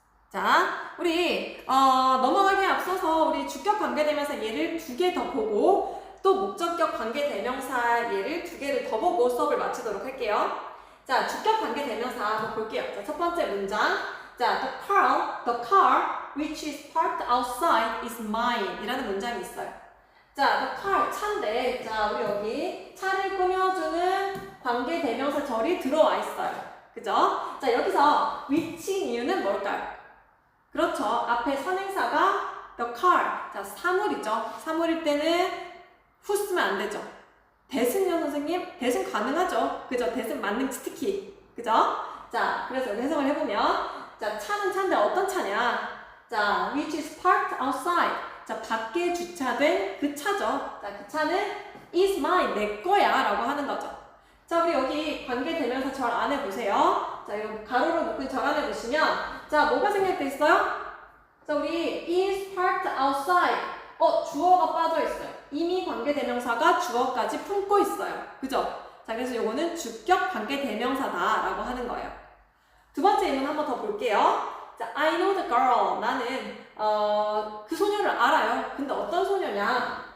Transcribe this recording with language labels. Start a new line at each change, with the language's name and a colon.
Korean: 자, 우리 넘어가기에 앞서서 우리 주격 관계대명사 예를 2개 더 보고 또 목적격 관계대명사 예를 2개를 더 보고 수업을 마치도록 할게요. 자, 주격 관계대명사 한번 볼게요. 자, 첫 번째 문장.
English: 자, the car which is parked outside is mine
Korean: 이라는 문장이 있어요. 자, the car, 차인데, 자, 우리 여기 차를 꾸며주는 관계대명사 절이 들어와 있어요. 그죠? 자, 여기서 which인 이유는 뭘까요? 그렇죠. 앞에 선행사가 the car, 자, 사물이죠. 사물일 때는 who 쓰면 안 되죠. that은요, 선생님? that은 가능하죠. 그죠? that은 만능 특히. 그죠? 자, 그래서 여기 해석을 해보면 자, 차는 차인데 어떤 차냐?
English: 자, which is parked outside.
Korean: 자, 밖에 주차된 그 차죠. 자, 그 차는
English: is mine,
Korean: 내 거야 라고 하는 거죠. 자, 우리 여기 관계대명사 절 안에 보세요. 자, 이 가로로 묶은 절 안에 보시면 자, 뭐가 생략돼 있어요?
English: 자,
Korean: 우리
English: is parked outside.
Korean: 주어가 빠져 있어요. 이미 관계대명사가 주어까지 품고 있어요. 그죠? 자, 그래서 요거는 주격 관계대명사다라고 하는 거예요. 두 번째 예문 한번 더 볼게요. 자,
English: I know the girl.
Korean: 나는 그 소녀를 알아요. 근데 어떤 소녀냐?